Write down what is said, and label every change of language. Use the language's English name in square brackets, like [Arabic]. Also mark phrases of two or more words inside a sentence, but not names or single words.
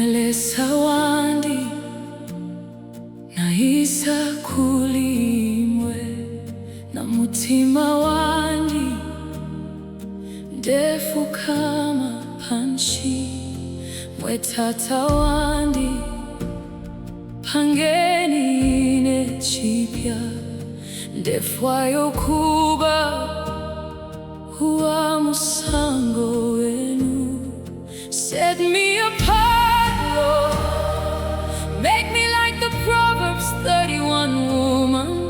[Bemba] Lesa wandi nahisa kulimwe na mutima wandi ndefu kama panchi mwetata wandi pangeni nechipya ndefwayo kuba huwa musango wenu. [English] Set me apart, Lord, make me like the Proverbs 31 woman.